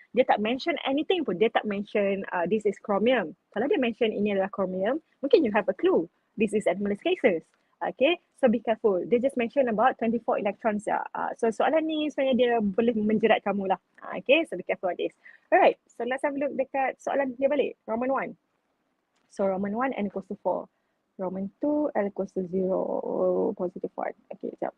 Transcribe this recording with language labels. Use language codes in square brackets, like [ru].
[ms] Dia tak mention anything pun. Dia tak mention [en] this is chromium. [ms] Kalau dia mention ini adalah chromium, mungkin [en] you have a clue. This is anomalous cases. Okay, so be careful. They just mention about 24 electrons. [ms] So soalan ni sebenarnya dia boleh menjerat kamu lah. [en] Okay, so be careful on this. Alright, so let's have a look [ms] dekat soalan dia balik. [en] Roman 1. So Roman 1 n equals to 4. Roman 2 L equals to 0, positive 1. Okay, [ms] sekejap.